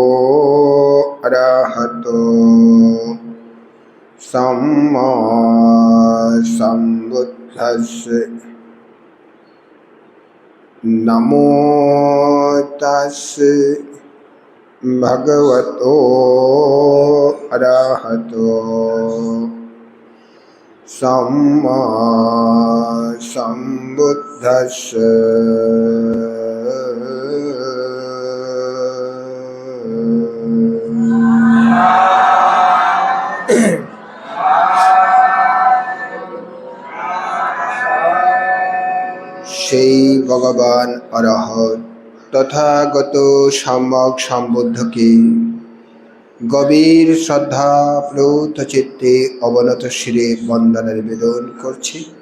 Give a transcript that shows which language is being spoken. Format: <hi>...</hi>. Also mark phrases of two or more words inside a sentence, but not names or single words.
<pi>अरहतो सम्मा सम्बुद्धस्स नमो तस्से भगवतो अरहतो सम्मा सम्बुद्धस्स।</pi> <bn>সেই ভগবান অরহত তথাগত সম্যক সম্বুদ্ধকে গভীর শ্রদ্ধা প্লুত চিত্তে অবনত শিরে বন্দনা নিবেদন করছি।</bn>